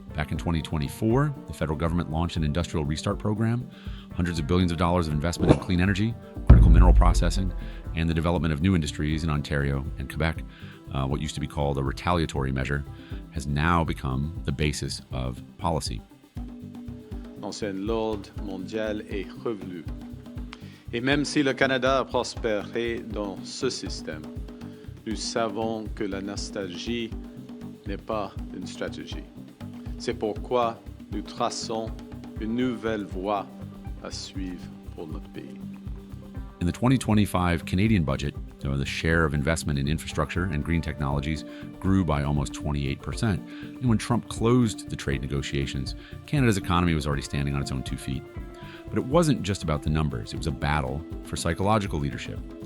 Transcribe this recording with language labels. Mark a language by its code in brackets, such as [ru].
[en] Back in 2024, the federal government launched an industrial restart program, hundreds of billions of dollars of investment in clean energy, critical mineral processing, and the development of new industries in Ontario and Quebec. What used to be called a retaliatory measure has now become the basis of policy. [fr] L'ancien ordre mondial est revenu. Et même si le Canada a prospéré dans ce système, nous savons que la nostalgie n'est pas une stratégie. C'est pourquoi nous traçons une nouvelle voie à suivre pour notre pays. [en] In the 2025 Canadian budget, the share of investment in infrastructure and green technologies grew by almost 28%. And when Trump closed the trade negotiations, Canada's economy was already standing on its own 2 feet. But it wasn't just about the numbers. It was a battle for psychological leadership.